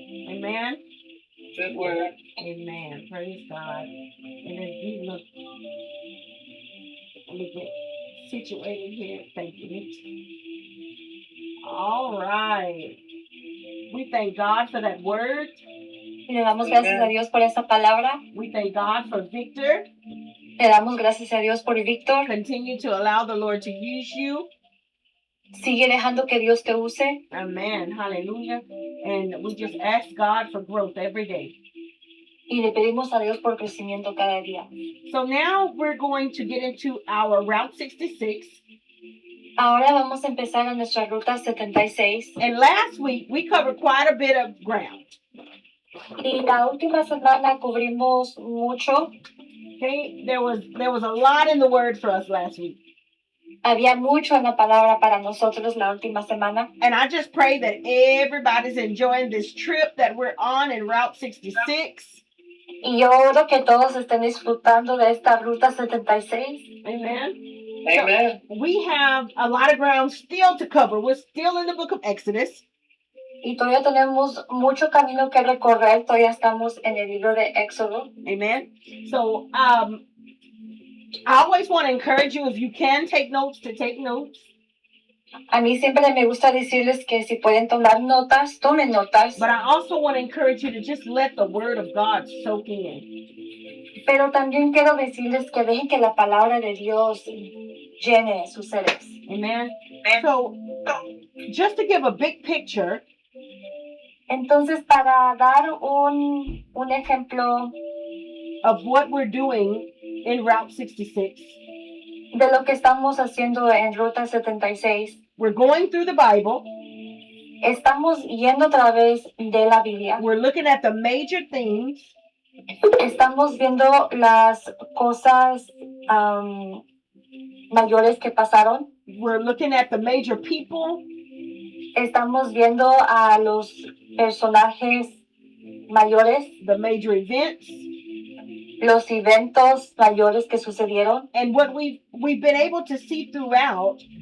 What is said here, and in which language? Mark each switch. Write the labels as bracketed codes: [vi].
[en] Amen. Good word. Amen. Praise God. And as we look, let me get situated here. Thank you, Mitch. All right. We thank God for that word. [es] Y le damos gracias a Dios por esa palabra. [en] We thank God for Victor. [es] Le damos gracias a Dios por Víctor. [en] Continue to allow the Lord to use you. [es] Sigue dejando que Dios te use. [en] Amen. Hallelujah. And we just ask God for growth every day. [es] Y le pedimos a Dios por crecimiento cada día. [en] So now we're going to get into our Route 66. [es] Ahora vamos a empezar a nuestra ruta 76. [en] And last week we covered quite a bit of ground. [es] Y la última semana cubrimos mucho. [en] Okay, there was a lot in the word for us last week. [es] Había mucho en la palabra para nosotros la última semana. [en] And I just pray that everybody's enjoying this trip that we're on in Route 66. [es] Y yo oro que todos estén disfrutando de esta ruta 76. [en] Amen. Amen. So we have a lot of ground still to cover. We're still in the book of Exodus. [es] Y todavía tenemos mucho camino que recorrer. Todavía estamos en el libro de Éxodo. [en] Amen. So I always want to encourage you, if you can take notes, to take notes. [es] A mí siempre me gusta decirles que si pueden tomar notas, tomen notas. [en] But I also want to encourage you to just let the word of God soak in. [es] Pero también quiero decirles que dejen que la palabra de Dios llene sus seres. [en] Amen. So just to give a big picture, [es] Entonces, para dar un ejemplo [en] of what we're doing in Route 66, [es] de lo que estamos haciendo en Ruta 76, [en] we're going through the Bible. [es] estamos yendo a través de la Biblia. [en] We're looking at the major things. [es] Estamos viendo las cosas mayores que pasaron. [en] We're looking at the major people. [es] Estamos viendo a los personajes mayores, [en] The major events. [es] los eventos mayores que sucedieron. [en] And what we've been able to see throughout